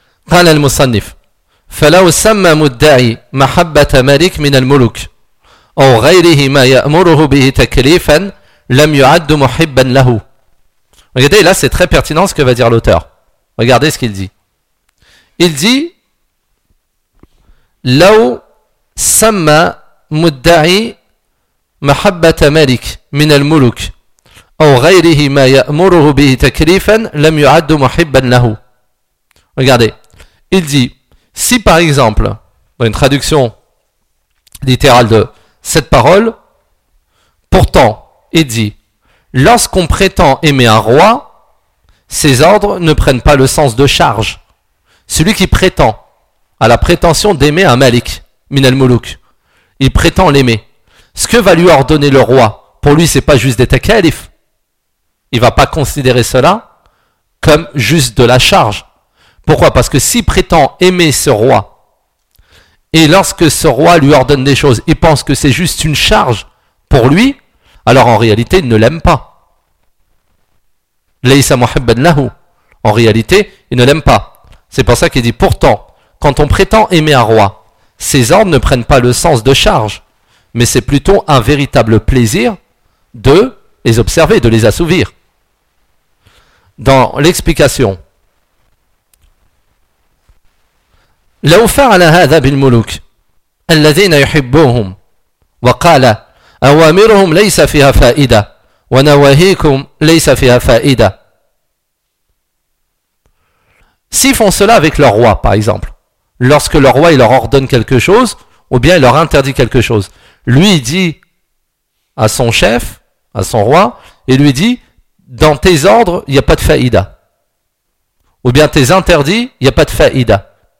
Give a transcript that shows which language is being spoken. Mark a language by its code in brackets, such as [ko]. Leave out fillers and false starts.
[ar] قال المصنف فلو سمى مدعي محبة ملك من الملوك أو غيره ما يأمره به تكليفا لم يعد محبا له. [fr] Regardez, là c'est très pertinent ce que va dire l'auteur. Regardez ce qu'il dit. Il dit [ar] لو سمى مدعي محبة ملك من الملوك أو غيره ما يأمره به تكليفا لم يعد محبا له. [fr] Regardez, il dit si par exemple, dans une traduction littérale de cette parole, pourtant, il dit, lorsqu'on prétend aimer un roi, ses ordres ne prennent pas le sens de charge. Celui qui prétend a la prétention d'aimer un malik, [ar] min al-mulouk. [fr] Il prétend l'aimer. Ce que va lui ordonner le roi, pour lui, c'est pas juste d'être un calife. Il va pas considérer cela comme juste de la charge. Pourquoi? Parce que s'il prétend aimer ce roi, et lorsque ce roi lui ordonne des choses, il pense que c'est juste une charge pour lui, alors en réalité, il ne l'aime pas. [ar] Laysa muhibban lahu. [fr] En réalité, il ne l'aime pas. C'est pour ça qu'il dit, pourtant, quand on prétend aimer un roi, ses ordres ne prennent pas le sens de charge, mais c'est plutôt un véritable plaisir de les observer, de les assouvir. Dans l'explication, [ar] لو فعل هذا بالملوك الذين يحبوهم وقال أوامرهم ليس فيها فائدة ونواهيكم ليس فيها فائدة. [fr] S'ils font cela avec leur roi, par exemple, lorsque leur roi il leur ordonne quelque chose ou bien il leur interdit quelque chose, lui il dit à son chef, à son roi, il lui dit dans tes ordres il n'y a pas de faïda, ou bien tes interdits il n'y a pas de faïda.